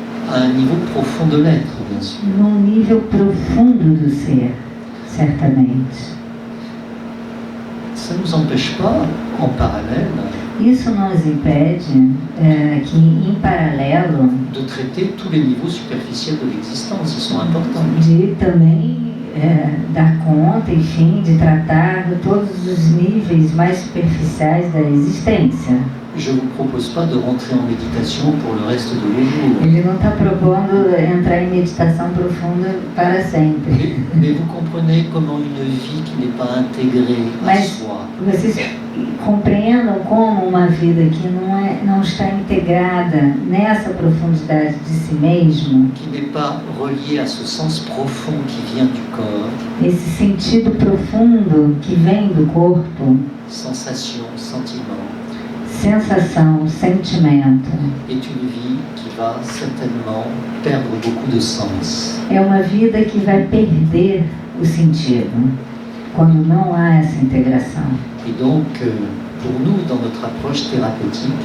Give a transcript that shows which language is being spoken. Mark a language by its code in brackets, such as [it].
[fr] à un niveau profond de l'être, bien sûr. [pt] num nível profundo do ser, certamente. [fr] Ça ne nous empêche pas, en parallèle, [pt] Isso não nos impede que, em paralelo, [fr] de traiter tous les niveaux superficiels de l'existence, ils sont importants. [pt] de também dar conta, enfim, de tratar todos os níveis mais superficiais da existência. [fr] Je ne vous propose pas de rentrer en méditation pour le reste de vos jours. [pt] Ele não está propondo entrar em meditação profunda para sempre. [fr] Mais vous comprenez comment une vie qui n'est pas intégrée à [pt] Mas [fr] soi, [pt] vocês compreendam como uma vida que não está integrada nessa profundidade de si mesmo, [fr] qui n'est pas reliée à ce sens profond qui vient du corps, [pt] esse sentido profundo que vem do corpo, [fr] sensation, sentiment, [pt] sensação, sentimento, [fr] est une vie qui va certainement perdre beaucoup de sens. [pt] é uma vida que vai perder o sentido quando não há essa integração. [fr] Et donc, pour nous, dans notre approche thérapeutique,